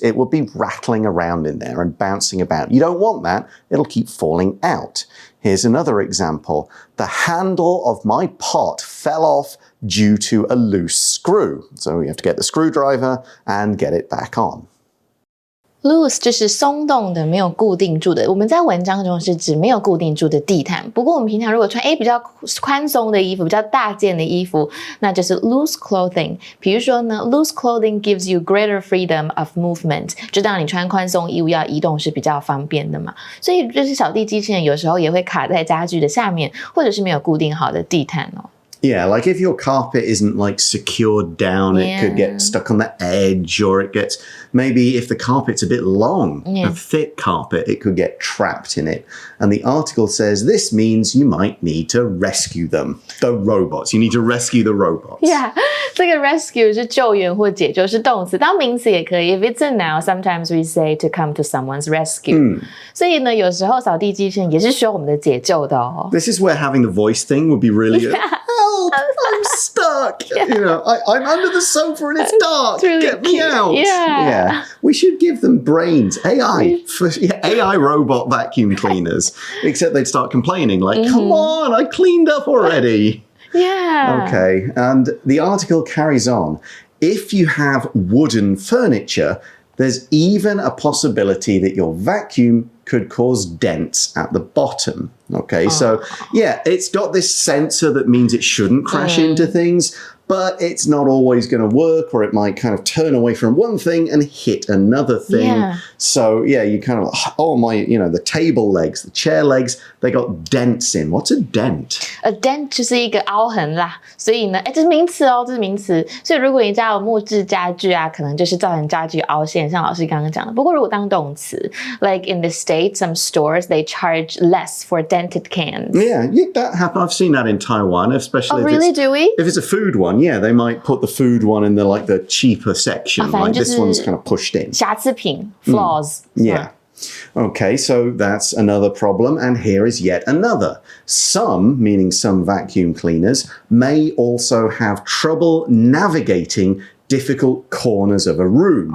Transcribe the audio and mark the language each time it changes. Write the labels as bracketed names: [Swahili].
[English] It will be rattling around in there and bouncing about. You don't want that. It'll keep falling out. Here's another example. The handle of my pot fell off due to a loose screw. So you have to get the screwdriver and get it back on. [Chinese] Loose 就是松动的，没有固定住的。我们在文章中是指没有固定住的地毯。不过我们平常如果穿比较宽松的衣服，比较大件的衣服，那就是 loose clothing。比如说呢 ， [English] loose clothing gives you greater freedom of movement， [Chinese] 就当你穿宽松衣物要移动是比较方便的嘛。所以就是扫地机器人有时候也会卡在家具的下面，或者是没有固定好的地毯哦。 [English] Yeah, if your carpet isn't secured down, it could get stuck on the edge, or it gets, maybe if the carpet's a bit long, a thick carpet, it could get trapped in it. And the article says this means you might need to rescue them, the robots. You need to rescue the robots. Yeah, 这个 rescue [Chinese] 是救援或解救，是动词，当名词也可以。 [English] If it's a noun, sometimes we say to come to someone's rescue. [Chinese] 所以呢，有时候扫地机器人也是需要我们的解救的哦。 [English] This is where having the voice thing would be really good. Help! I'm stuck. I'm under the sofa and it's dark. Really Get me out. Yeah. We should give them brains. AI robot vacuum cleaners. Except they'd start complaining come on, I cleaned up already. Yeah. Okay. And the article carries on. If you have wooden furniture, there's even a possibility that your vacuum could cause dents at the bottom. Okay, so yeah, it's got this sensor that means it shouldn't crash into things, but it's not always going to work, or it might kind of turn away from one thing and hit another thing. Yeah. So yeah, you kind of, oh my, the table legs, the chair legs, they got dents in. What's a dent? [Chinese] A dent 就是一个凹痕啦，所以呢，这是名词哦，这是名词。所以如果你家有木质家具啊，可能就是造成家具凹陷，像老师刚刚讲的。不过如果当动词 ， [English] like in the States, some stores they charge less for dented cans. Yeah, that happens. I've seen that in Taiwan, especially. Oh, really? Do we? If it's a food one, yeah, they might put the food one in the cheaper section. Like this one's kind of pushed in. [Chinese] 瑕疵品 flaws. [English] Yeah. Okay, so that's another problem, and here is yet another. Some, meaning some vacuum cleaners, may also have trouble navigating difficult corners of a room.